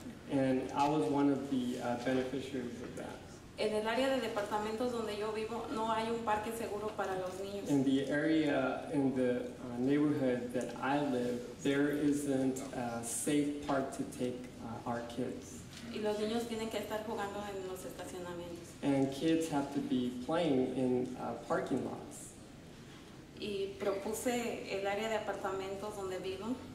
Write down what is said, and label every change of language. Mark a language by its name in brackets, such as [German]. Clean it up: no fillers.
[English] And I was one of the beneficiaries of that. [Spanish] En el área de departamentos donde yo vivo no hay un parque seguro para los niños. [English] In the area, in the neighborhood that I live, there isn't a safe park to take our kids. [Spanish] Y los niños tienen que estar jugando en los estacionamientos. [English] And kids have to be playing in parking lots. [Spanish] Y propuse el área de apartamentos donde vivo.